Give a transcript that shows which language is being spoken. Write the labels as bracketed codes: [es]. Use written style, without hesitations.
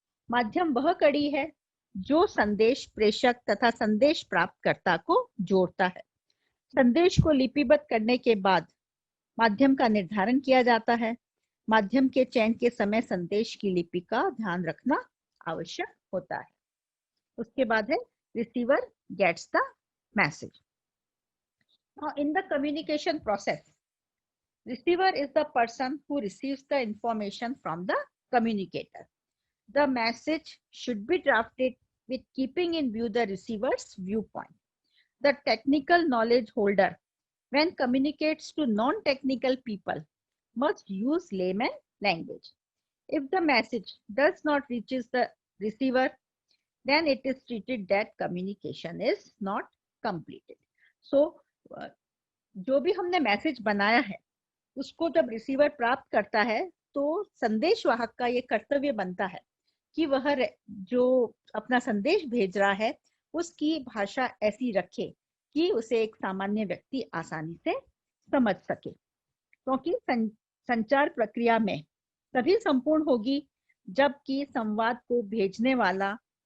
[hi] माध्यम वह कड़ी है जो संदेश प्रेषक तथा संदेश प्राप्तकर्ता को जोड़ता है। संदेश को लिपिबद्ध करने के बाद माध्यम का निर्धारण किया जाता है। माध्यम के चयन के समय संदेश की लिपि का ध्यान रखना आवश्यक होता है। उसके बाद है [en] Receiver gets the message. Now, in the communication process, receiver is the person who receives the information from the communicator. The message should be drafted with keeping in view the receiver's viewpoint. The technical knowledge holder, when communicates to non-technical people, must use layman language. If the message does not reaches the receiver, then it is treated that communication is not completed. [hi] So, जो भी हमने message बनाया है उसको जब receiver प्राप्त करता है तो संदेश वाहक का ये कर्तव्य बनता है कि वह जो अपना संदेश भेज रहा है उसकी भाषा ऐसी रखे कि उसे एक सामान्य व्यक्ति आसानी से समझ सके, क्योंकि संचार प्रक्रिया में तभी संपूर्ण होगी जबकि संवाद को भेजने वाला